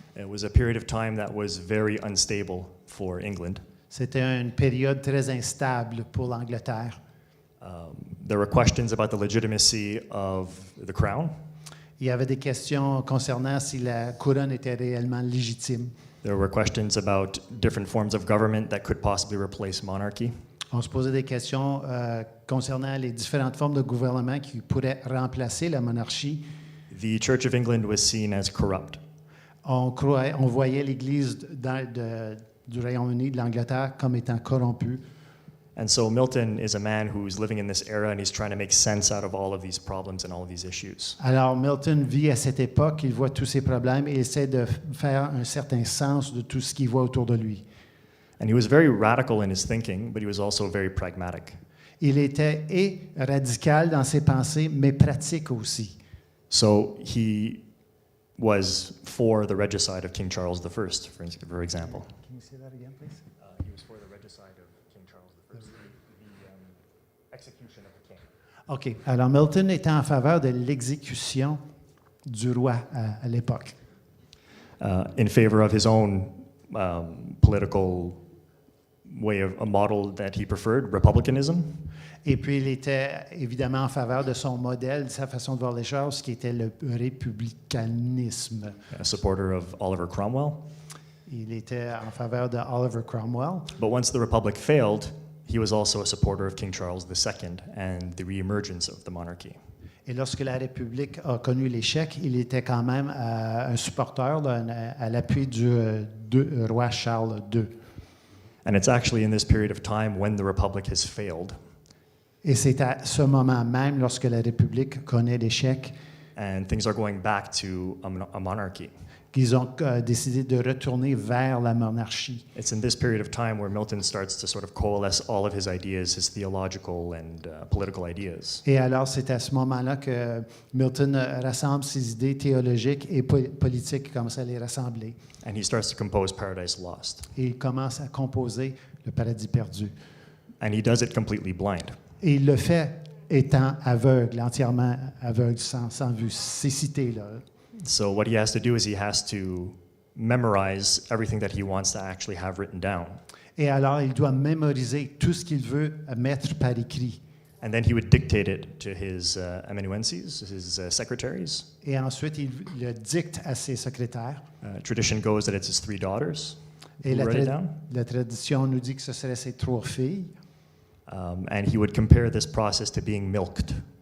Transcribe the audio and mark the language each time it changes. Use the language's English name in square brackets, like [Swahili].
[English] It was a period of time that was very unstable for England. [French] C'était une période très instable pour l'Angleterre. [English] There were questions about the legitimacy of the crown. [French] Il y avait des questions concernant si la couronne était réellement légitime. [English] There were questions about different forms of government that could possibly replace monarchy. [French] On se posait des questions concernant les différentes formes de gouvernement qui pourraient remplacer la monarchie. [English] The Church of England was seen as corrupt. [French] On voyait l'Église du Royaume-Uni, de l'Angleterre, comme étant corrompue. [English] And so Milton is a man who's living in this era and he's trying to make sense out of all of these problems and all of these issues. [French] Alors Milton vit à cette époque, il voit tous ces problèmes et essaie de faire un certain sens de tout ce qu'il voit autour de lui. [English] And he was very radical in his thinking, but he was also very pragmatic. [French] Il était radical dans ses pensées, mais pratique aussi. [English] So he was for the regicide of King Charles I, for example. Can you say that again, please? He was for the regicide of King Charles I, the execution of the king. OK. [French] Alors Milton était en faveur de l'exécution du roi à l'époque. [English] In favor of his own political way of a model that he preferred, republicanism. [French] Et puis, il était évidemment en faveur de son modèle, de sa façon de voir les choses, qui était le républicanisme. [English] A supporter of Oliver Cromwell. [French] Il était en faveur de Oliver Cromwell. [English] But once the Republic failed, he was also a supporter of King Charles II and the reemergence of the monarchy. [French] Et lorsque la République a connu l'échec, il était quand même un supporter à l'appui du roi Charles II. [English] And it's actually in this period of time when the Republic has failed. [French] Et c'est à ce moment même, lorsque la République connaît l'échec, [English] And things are going back to a monarchy. [French] qu'ils ont décidé de retourner vers la monarchie. [English] It's in this period of time where Milton starts to sort of coalesce all of his ideas, his theological and political ideas. [French] Et alors, c'est à ce moment-là que Milton rassemble ses idées théologiques et politiques, comme ça les rassembler. [English] And he starts to compose Paradise Lost. [French] Et il commence à composer le Paradis perdu. [English] And he does it completely blind. [French] Et il le fait étant aveugle, entièrement aveugle, sans vue. C'est cité, là. [English] So what he has to do is he has to memorize everything that he wants to actually have written down. [French] Et alors, il doit mémoriser tout ce qu'il veut mettre par écrit. [English] And then he would dictate it to his amanuenses, his secretaries. [French] Et ensuite, il le dicte à ses secrétaires. [English] Tradition goes that it's his 3 daughters [French] Et [English] who write it down. [French] la tradition nous dit que ce serait ses 3 filles. [English] And he would compare this process to being milked.